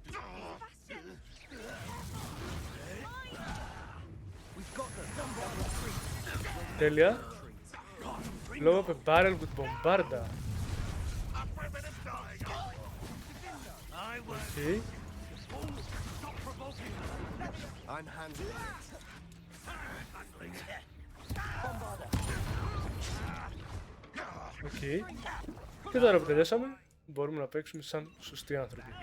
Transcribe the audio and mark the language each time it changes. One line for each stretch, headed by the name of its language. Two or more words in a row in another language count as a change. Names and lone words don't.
English: We've got them.
Greek: Τέλεια.
English: Blow up a barrel with bombarda. Okay. I'm handling it. Okay.
Greek: Και τώρα που τελειώσαμε, μπορούμε να παίξουμε σαν σωστοί άνθρωποι.